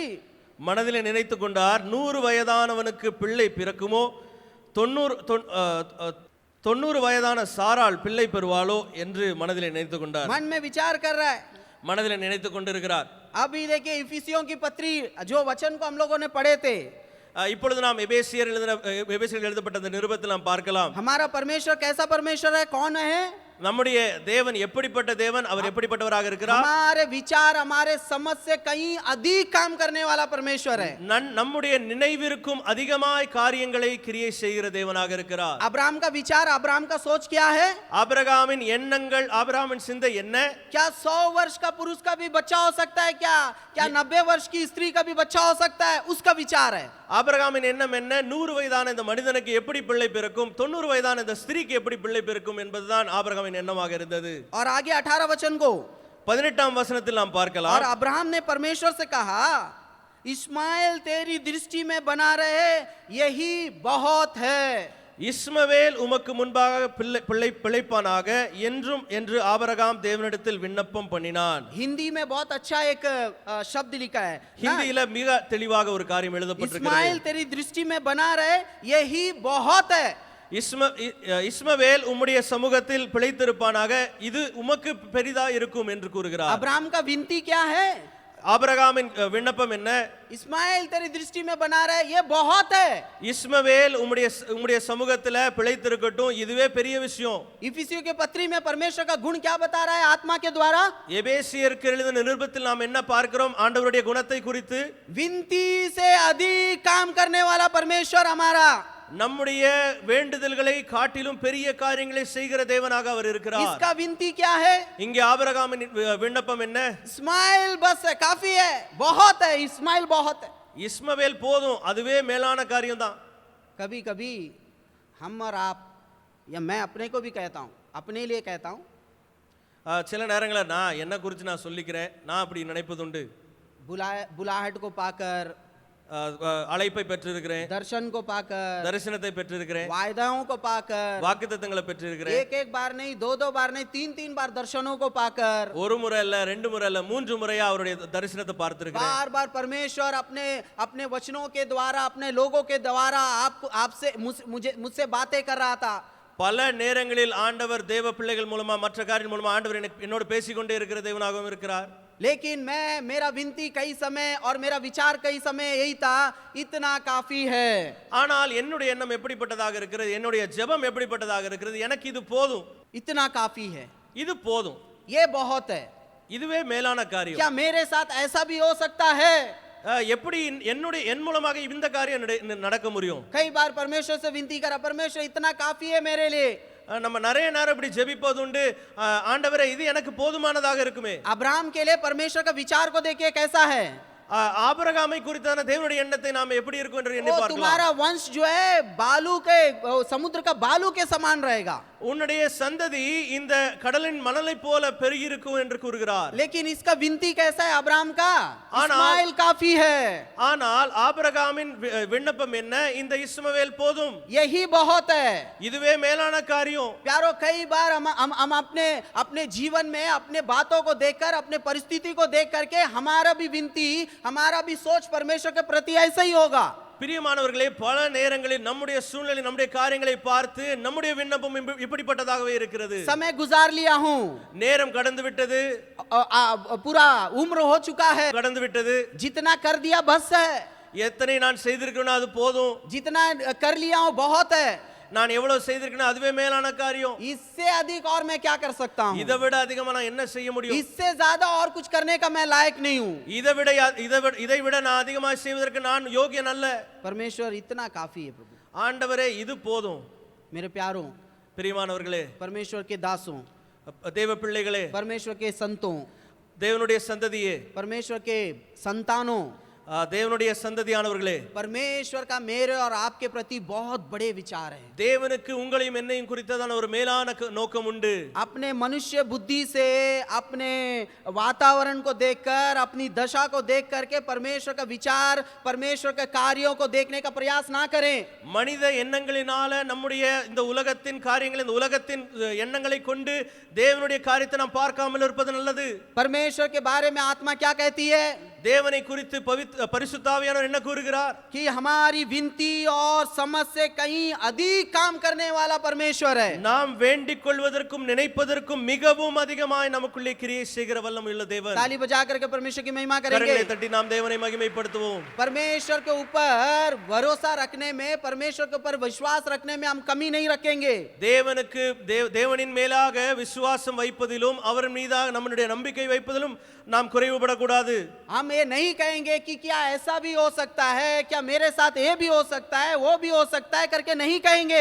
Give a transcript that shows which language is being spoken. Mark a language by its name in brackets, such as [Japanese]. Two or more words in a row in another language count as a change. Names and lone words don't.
[Tamil] மனதிலே நினைத்து கொண்டார், 100 வயதானவனுக்கு பிள்ளை பிறக்குமோ, 90 வயதான சாராள் பிள்ளை பெறுவாளோ என்று மனதிலே நினைத்து கொண்டார். [Hindi] मन में विचार कर रहा है. [Tamil] மனதிலே நினைத்து கொண்டிருக்கிறார். [Hindi] अभी देखिए इफिसियों की पत्री जो वचन को हम लोगों ने पढ़े थे, [Tamil] இப்பொழுது நாம் எபேசியர் எழுதப்பட்ட அந்த நிருபத்தில் நாம் பார்க்கலாம். [Hindi] हमारा परमेश्वर कैसा परमेश्वर है, कौन है? [Tamil] நம்முடைய தேவன் எப்படிப்பட்ட தேவன், அவர் எப்படிப்பட்டவராக இருக்கிறார்? [Hindi] हमारे विचार हमारे समझ से कहीं अधिक काम करने वाला परमेश्वर है. [Tamil] நம்முடைய நினைவிற்கும் அதிகமாய் காரியங்களை கிரியை செய்கிற தேவனாக இருக்கிறார். [Hindi] अब्राहम का विचार, अब्राहम का सोच क्या है? [Tamil] ஆபிரகாமின் எண்ணங்கள், ஆபிரகாமின் சிந்தை என்ன? [Hindi] क्या 100 वर्ष का पुरुष का भी बच्चा हो सकता है? क्या 90 वर्ष की स्त्री का भी बच्चा हो सकता है? उसका विचार है. [Tamil] ஆபிரகாமின் எண்ணம் என்ன? 100 வயதான இந்த மனிதனுக்கு எப்படி பிள்ளை பிறக்கும், 90 வயதான இந்த ஸ்திரீக்கு எப்படி பிள்ளை பிறக்கும் என்பதுதான் ஆபிரகாமின் எண்ணமாக இருந்தது. [Hindi] और आगे 18 वचन को [Tamil] 18ஆம் வசனத்தில் நாம் பார்க்கலாம். [Hindi] और अब्राहम ने परमेश्वर से कहा, इस्माइल तेरी दृष्टि में बना रहे, यही बहुत है. [Tamil] இஸ்மவேல் உமக்கு முன்பாக பிழைப்பானாக என்றும் என்று ஆபிரகாம் தேவனிடத்தில் விண்ணப்பம் பண்ணினான். [Hindi] हिंदी में बहुत अच्छा एक शब्द लिखा है. [Tamil] ஹிந்தியில மிக தெளிவாக ஒரு காரியம் எழுதப்பட்டிருக்கிறது. [Hindi] इस्माइल तेरी दृष्टि में बना रहे, यही बहुत है. [Tamil] இஸ்மவேல் உம்முடைய சமூகத்தில் பிழைத்திருப்பானாக, இது உமக்கு பெரிதா இருக்கும் என்று கூறுகிறார். [Hindi] अब्राहम का विनती क्या है? [Tamil] ஆபிரகாமின் விண்ணப்பம் என்ன? [Hindi] इस्माइल तेरी दृष्टि में बना रहे, ये बहुत है। [Tamil] இஸ்மவேல் உம்முடைய சமூகத்துல பிழைத்திருக்கட்டும், இதுவே பெரிய விஷயம். [Hindi] इफिसियों के पत्री में परमेश्वर का गुण क्या बता रहा है आत्मा के द्वारा? [Tamil] எபேசியருக்கு எழுதின நிருபத்தில் நாம் என்ன பார்க்கிறோம்? ஆண்டவருடைய குணத்தை குறித்து, [Hindi] विनती से अधिक काम करने वाला परमेश्वर हमारा, [Tamil] நம்முடைய வேண்டுதல்களை காட்டிலும் பெரிய காரியங்களை செய்கிற தேவனாக அவர் இருக்கிறார். [Hindi] इसका विनती क्या है? [Tamil] இங்கே ஆபிரகாமின் விண்ணப்பம் என்ன? [Hindi] इस्माइल बस है, काफी है, बहुत है, इस्माइल बहुत है। [Tamil] இஸ்மவேல் போதும், அதுவே மேலான காரியம் தான். [Hindi] कभी कभी हम और आप, या मैं अपने को भी कहता हूँ, अपने लिए कहता हूँ, [Tamil] சில நேரங்களில் நான் என்ன குறித்து நான் சொல்லிக்கிறேன், நான் அப்படி நினைப்பதுண்டு. [Hindi] बुलाहट को पाकर, [Tamil] அழைப்பை பெற்றிருக்கிறேன், [Hindi] दर्शन को पाकर, [Tamil] தரிசனத்தை பெற்றிருக்கிறேன், [Hindi] वायदाओं को पाकर, [Tamil] வாக்குத்தத்தங்களை பெற்றிருக்கிறேன். [Hindi] एक एक बार नहीं, दो बार नहीं, तीन बार दर्शनों को पाकर, [Tamil] ஒரு முறை இல்ல, ரெண்டு முறை இல்ல, மூன்று முறையா அவருடைய தரிசனத்தை பார்த்திருக்கிறேன். [Hindi] बार बार परमेश्वर अपने वचनों के द्वारा, अपने लोगों के द्वारा आपसे मुझसे बातें कर रहा था. [Tamil] பல நேரங்களில் ஆண்டவர் தேவ பிள்ளைகள் மூலமா, மற்ற காரியம் மூலமா ஆண்டவர் என்னோடு பேசிக்கொண்டே இருக்கிற தேவனாகவும் இருக்கிறார். [Hindi] लेकिन मेरा विनती कई समय और मेरा विचार कई समय यही था, इतना काफी है. [Tamil] ஆனால் என்னுடைய எண்ணம் எப்படிப்பட்டதாக இருக்கிறது, என்னுடைய ஜெபம் எப்படிப்பட்டதாக இருக்கிறது, எனக்கு இது போதும், [Hindi] इतना काफी है, [Tamil] இது போதும், [Hindi] ये बहुत है. [Tamil] இதுவே மேலான காரியம். [Hindi] क्या मेरे साथ ऐसा भी हो सकता है? [Tamil] எப்படி என் மூலமாக இந்த காரியம் நடக்க முடியும்? [Hindi] कई बार परमेश्वर से विनती करा, परमेश्वर इतना काफी है मेरे लिए. [Tamil] நம்ம நிறைய நேரம் இப்படி ஜெபிப்பது உண்டு, ஆண்டவரே இது எனக்கு போதுமானதாக இருக்குமே. [Hindi] अब्राहम के लिए परमेश्वर का विचार को देखिए कैसा है. [Tamil] ஆபிரகாமை குறித்தான தேவனுடைய எண்ணத்தை நாம் எப்படி இருக்கும் என்று எண்ணி பார்க்கலாம். [Hindi] तुम्हारा वंश जो है बालू के, समुद्र का बालू के समान रहेगा. [Tamil] உன்னுடைய சந்ததி இந்த கடலின் மணலை போல பெருகி இருக்கும் என்று கூறுகிறார். [Hindi] लेकिन इसका विनती कैसा है अब्राहम का? इस्माइल काफी है. [Tamil] ஆனால் ஆபிரகாமின் விண்ணப்பம் என்ன? இந்த இஸ்மவேல் போதும், [Hindi] यही बहुत है. [Tamil] இதுவே மேலான காரியம். [Hindi] प्यारो, कई बार हम अपने जीवन में अपने बातों को देखकर, अपने परिस्थिति को देख करके हमारा भी विनती, हमारा भी सोच परमेश्वर के प्रति ऐसा ही होगा. [Tamil] பிரியமானவர்களே, பல நேரங்களில் நம்முடைய சூழ்நிலை, நம்முடைய காரியங்களை பார்த்து நம்முடைய விண்ணப்பம் இப்படிப்பட்டதாகவே இருக்கிறது. [Hindi] समय गुजार लिया हूं, [Tamil] நேரம் கடந்து விட்டது, [Hindi] पूरा उम्र हो चुका है, [Tamil] கடந்து விட்டது, [Hindi] जितना कर दिया बस है, [Tamil] எத்தனை நான் செய்திருக்கிறேனோ அது போதும், [Hindi] जितना कर लिया हूं बहुत है, [Tamil] நான் எவ்வளவு செய்திருக்கேனோ அதுவே மேலான காரியம், [Hindi] इससे अधिक और मैं क्या कर सकता हूं, [Tamil] இதை விட அதிகமா நான் என்ன செய்ய முடியும், [Hindi] इससे ज्यादा और कुछ करने का मैं लायक नहीं हूं, [Tamil] இதை விட நான் அதிகமாக செய்வதற்கு நான் யோகியன் அல்ல. [Hindi] परमेश्वर इतना काफी है प्रभु. [Tamil] ஆண்டவரே இது போதும். [Hindi] मेरे प्यारों, [Tamil] பிரியமானவர்களே, [Hindi] परमेश्वर के दासों, [Tamil] தேவ பிள்ளைகளே, [Hindi] परमेश्वर के संतों, [Tamil] தேவனுடைய சந்ததியே, [Hindi] परमेश्वर के संतानों, [Tamil] தேவனுடைய சந்ததியானவர்களே, [Hindi] परमेश्वर का मेरे और आपके प्रति बहुत बड़े विचार है. [Tamil] தேவனுக்கு உங்களையும் என்னையும் குறித்ததான ஒரு மேலான நோக்கம் உண்டு. [Hindi] अपने मनुष्य बुद्धि से, अपने वातावरण को देखकर, अपनी दशा को देख करके परमेश्वर का विचार, परमेश्वर के कार्यों को देखने का प्रयास ना करें. [Tamil] மனித எண்ணங்களினால நம்முடைய இந்த உலகத்தின் காரியங்கள், இந்த உலகத்தின் எண்ணங்களை கொண்டு தேவனுடைய காரியத்தை நாம் பார்க்காமல் இருப்பது நல்லது. [Hindi] परमेश्वर के बारे में आत्मा क्या कहती है? [Tamil] தேவனை குறித்து பரிசுத்த ஆவியானவர் என்ன கூறுகிறார்? [Hindi] कि हमारी विनती और समझ से कहीं अधिक काम करने वाला परमेश्वर है. [Tamil] நாம் வேண்டிக் கொள்வதற்கும் நினைப்பதற்கும் மிகவும் அதிகமாய் நமக்குள்ளே கிரியை செய்கிற வல்லமை உள்ள தேவன். [Hindi] ताली बजा करके परमेश्वर की महिमा करेंगे. [Tamil] கரங்களை தட்டி நாம் தேவனை மகிமைப்படுத்துவோம். [Hindi] परमेश्वर के ऊपर भरोसा रखने में, परमेश्वर के ऊपर विश्वास रखने में हम कमी नहीं रखेंगे. [Tamil] தேவனுக்கு தேவனின் மேலாக விசுவாசம் வைப்பதிலும் அவர் மீதாக நம்முடைய நம்பிக்கை வைப்பதிலும் நாம் குறைவுபடக்கூடாது. [Hindi] हम ये नहीं कहेंगे कि क्या ऐसा भी हो सकता है, क्या मेरे साथ ये भी हो सकता है, वो भी हो सकता है करके नहीं कहेंगे.